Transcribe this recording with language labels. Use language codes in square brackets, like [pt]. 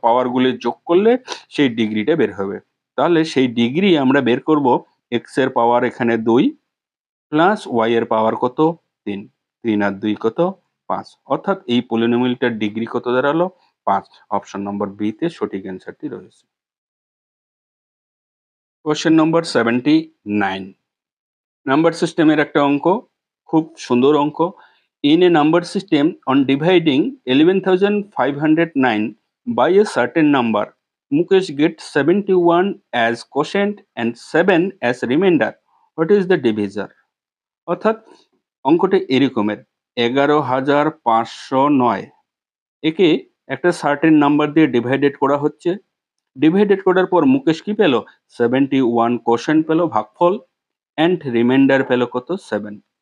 [bn] পাওয়ারগুলি যোগ করলে সেই ডিগ্রিটা বের হবে। তাহলে সেই ডিগ্রি আমরা বের করব, এক্স এর পাওয়ার এখানে 2 প্লাস ওয়াই এর পাওয়ার কত? 3। 3 আর 2 কত? 5। অর্থাৎ এই পলিনোমিয়ালটার ডিগ্রি কত দাঁড়ালো? 5। অপশন নম্বর বি তে সঠিক অ্যান্সারটি রয়েছে। কোশ্চেন নম্বর 79, নাম্বার সিস্টেমের একটা অঙ্ক, খুব সুন্দর অঙ্ক। [en] In a number system on dividing 11,509 by a certain number, Mukesh gets 71 as quotient and 7 as remainder. What is the divisor? [bn] অর্থাৎ অঙ্কটা এরকমের, 11,509 একে একটা সার্টেন নাম্বার দিয়ে ডিভাইডেড করা হচ্ছে। ডিভাইডেড করার পর মুকেশ কি পেল? 71 কোশ্চেন্ট পেল, ভাগফল, অ্যান্ড রিমাইন্ডার পেল কত? 7।